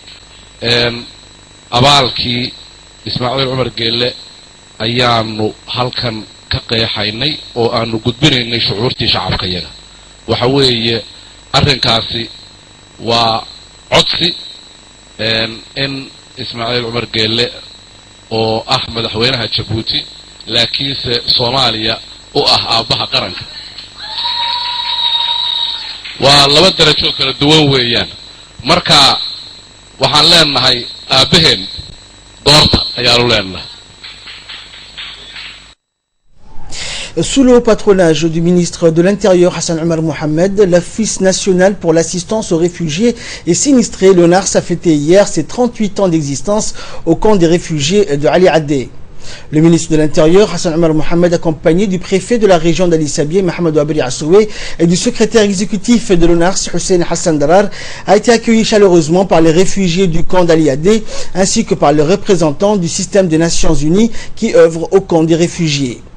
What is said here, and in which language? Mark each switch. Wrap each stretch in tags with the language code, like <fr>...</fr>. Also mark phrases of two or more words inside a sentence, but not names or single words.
<so>abaalkii Ismaaciil Cumar Geelle ayaanu halkan ka qeexaynay oo aanu gudbinaynay shucuurtii shacabka yaga waxa weeye arrinkaasi waa codsi in Ismaaciil Cumar Geelle oo ah madaxweynaha Djibouti laakiinse Soomaaliya oo ah aabaha qaranka waa laba darajo kala duwan weeyaan marka waxaan leenahay aabaheen doorta ayaanu leenahay.</so> <fr>Sous le haut patronage du ministre de l'Intérieur Hassan Omar Mohamed, l'Office national pour l'assistance aux réfugiés et sinistrés, l'ONARS, a fêté hier ses 38 ans d'existence au camp des réfugiés de Ali Adé. Le ministre de l'Intérieur, Hassan Omar Mohamed, accompagné du préfet de la région d'Ali Sabieh, Mohamed Abri Assoué, et du secrétaire exécutif de l'ONARS, Hussein Hassan Darar, a été accueilli chaleureusement par les réfugiés du camp d'Ali Adé, ainsi que par le représentant du système des Nations Unies qui œuvre au camp des réfugiés.</fr>